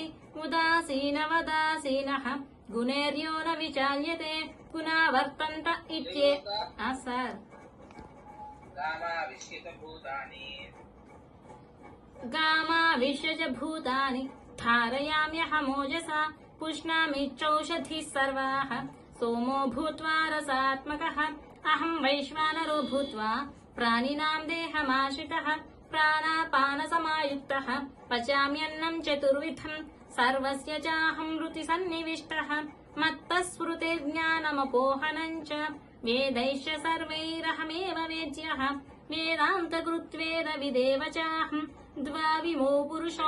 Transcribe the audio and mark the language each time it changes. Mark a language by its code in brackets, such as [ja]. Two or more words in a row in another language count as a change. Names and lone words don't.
[sa] ఉదాసీనవదాసీనః గుణైర్యో న విచాల్యతే గుణావర్తంత ఇత్యే. సార్ గామావిశ్య భూతాని ధారయామ్యహమోజసా పుష్ణామి చౌషధిః సర్వాః సోమో భూత్వా రసాత్మకః అహం వైశ్వానరో భూత్వా ప్రాణినాం దేహమాశ్రితః ప్రాణాపానసమాయుక్తః పచామ్యన్నం చతుర్విధం సర్వస్య చాహం హృతి సన్నివిష్టః మత్తః స్మృతిర్జ్ఞానమపోహనం చ వేదైశ్చ సర్వైరహమేవ వేద్యః వేదాంతకృత్వేద విదేవ చాహం ద్వావిమో పురుషో.